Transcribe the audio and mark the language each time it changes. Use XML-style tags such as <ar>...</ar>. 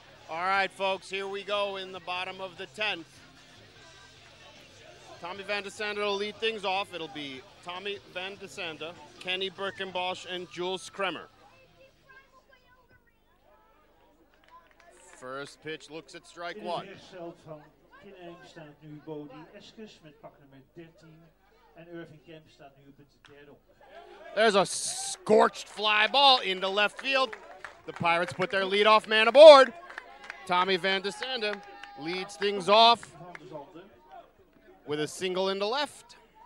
<en>All right, folks, here we go in the bottom of the 10th. Tommy van de Sande will lead things off. It'll be Tommy van de Sande, Kenny Birkenbosch, and Jules Kremer. First pitch looks at strike</en> <nl>In</nl> <en>one.</en> <nl>het veld van Kinheim staat nu Bodie Eskes met pak nummer 13. En Irving Kemp staat nu op het derde op.</nl> <en>There's a scorched fly ball into left field. The Pirates put their leadoff man aboard. Tommy van de Sande leads things off with a single into left.</en>